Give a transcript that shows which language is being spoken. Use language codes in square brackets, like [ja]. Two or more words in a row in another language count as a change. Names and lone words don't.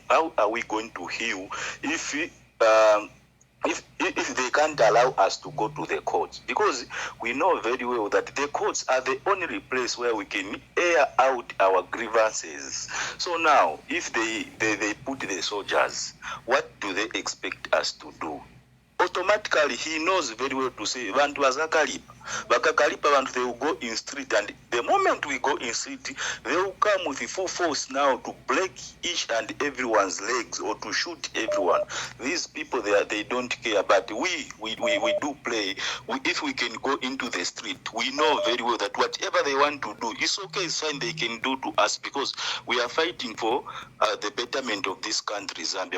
[en] How are we going to heal if they can't allow us to go to the courts? Because we know very well that the courts are the only place where we can air out our grievances. So now, if they put the soldiers, what do they expect us to do? Automatically, he knows very well to say, [ny] Bantu bazakalipa. [bem] Bakakalipa bantu, [en] they will go in street, and the moment we go in street, they will come with the full force now to break each and everyone's legs or to shoot everyone. These people, they don't care, but we do play. If we can go into the street, we know very well that whatever they want to do, it's okay, it's fine, they can do to us, because we are fighting for the betterment of this country, Zambia.